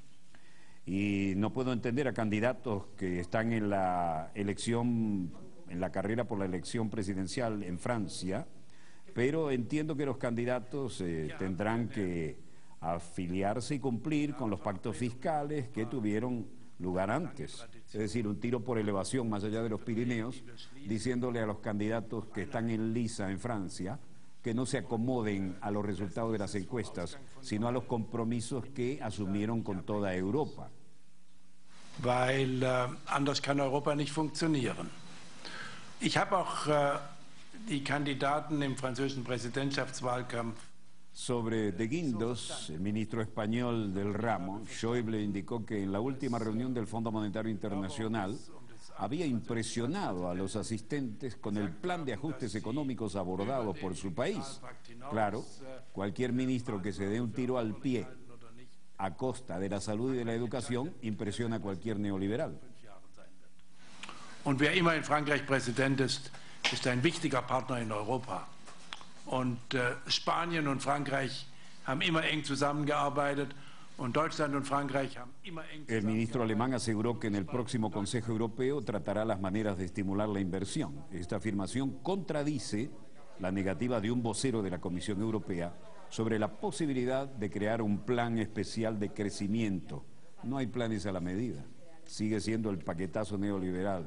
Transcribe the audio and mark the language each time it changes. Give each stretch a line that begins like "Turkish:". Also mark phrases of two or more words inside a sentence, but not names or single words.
Spanish: Y no puedo entender a candidatos que están en la elección, en la carrera por la elección presidencial en Francia, pero entiendo que los candidatos tendrán que afiliarse y cumplir con los pactos fiscales que tuvieron lugar antes. Es decir, un tiro por elevación más allá de los Pirineos, diciéndole a los candidatos que están en liza en Francia que no se acomoden a los resultados de las encuestas, sino a los compromisos que asumieron con toda Europa.
German: Weil anders kann Europa nicht funktionieren. Ich habe auch die Kandidaten im französischen Präsidentschaftswahlkampf.
Spanish: Sobre De Guindos, el ministro español del ramo, Schäuble indicó que en la última reunión del Fondo Monetario Internacional había impresionado a los asistentes con el plan de ajustes económicos abordado por su país. Claro, cualquier ministro que se dé un tiro al pie a costa de la salud y de la educación impresiona a cualquier neoliberal.
German: Und wer immer in Frankreich Präsident ist ein wichtiger Partner in Europa. Und Spanien und Frankreich haben immer eng zusammengearbeitet und Deutschland und Frankreich haben immer eng zusammengearbeitet.
Spanish: El ministro alemán aseguró que en el próximo Consejo Europeo tratará las maneras de estimular la inversión. Esta afirmación contradice la negativa de un vocero de la Comisión Europea sobre la posibilidad de crear un plan especial de crecimiento. No hay planes a la medida. Sigue siendo el paquetazo neoliberal.